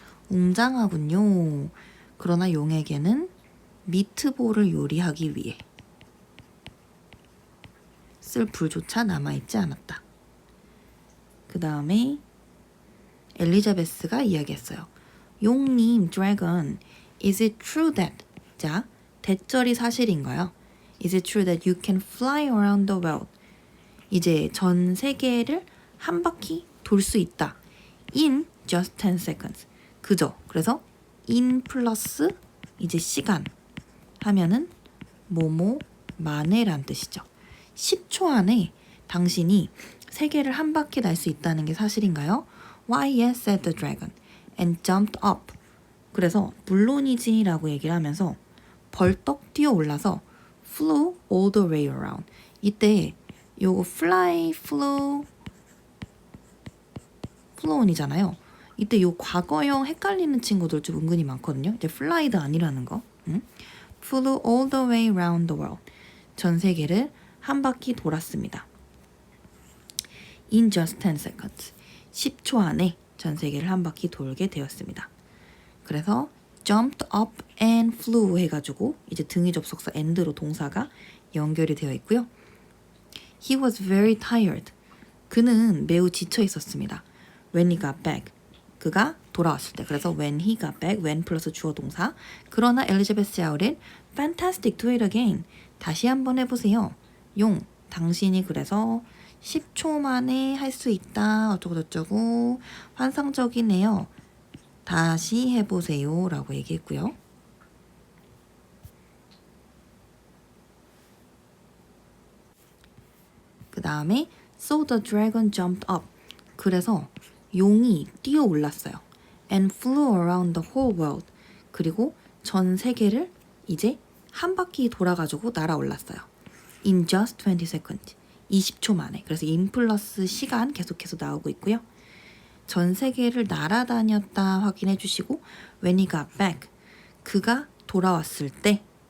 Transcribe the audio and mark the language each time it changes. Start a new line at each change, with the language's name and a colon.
Korean: 웅장하군요. 그러나 용에게는 미트볼을 요리하기 위해 쓸 불조차 남아있지 않았다. 그 다음에 엘리자베스가 이야기했어요.
English: 용님, dragon, is it true that?
Korean: 자, 대절이 사실인가요?
English: Is it true that you can fly around the world?
Korean: 이제 전 세계를 한 바퀴 돌 수 있다.
English: In just 10 seconds.
Korean: 그죠? 그래서 in 플러스 이제 시간 하면은 뭐뭐 만에란 뜻이죠. 10초 안에 당신이 세계를 한 바퀴 날 수 있다는 게 사실인가요?
English: Why yes, said the dragon, and jumped up.
Korean: 그래서 물론이지 라고 얘기를 하면서 벌떡 뛰어 올라서
English: flew all the way around.
Korean: 이때 요거 fly, flew, flown이잖아요. 이때 요 과거형 헷갈리는 친구들 좀 은근히 많거든요. 이제 fly도 아니라는 거.
English: flew all the way around the world.
Korean: 전 세계를 한 바퀴 돌았습니다.
English: In just 10 seconds.
Korean: 10초 안에 전 세계를 한 바퀴 돌게 되었습니다. 그래서 jumped up and flew 해가지고 이제 등위 접속사 and로 동사가 연결이 되어 있고요.
English: He was very tired.
Korean: 그는 매우 지쳐 있었습니다.
English: When he got back.
Korean: 그가 돌아왔을 때. 그래서
English: when he got back,
Korean: when 플러스 주어 동사. 그러나 엘리자베스 아우린
English: fantastic, do it again.
Korean: 다시 한번 해보세요. 용, 당신이 그래서 10초 만에 할 수 있다. 어쩌고저쩌고 환상적이네요. 다시 해보세요. 라고 얘기했고요. 그 다음에
English: So the dragon jumped up.
Korean: 그래서 용이 뛰어 올랐어요.
English: And flew around the whole world.
Korean: 그리고 전 세계를 이제 한 바퀴 돌아가지고 날아올랐어요.
English: In just 20 seconds.
Korean: 20초 만에. 그래서 in 플러스 시간 계속해서 나오고 있고요. 전 세계를 날아다녔다 확인해 주시고
English: when he got back.
Korean: 그가 돌아왔을 때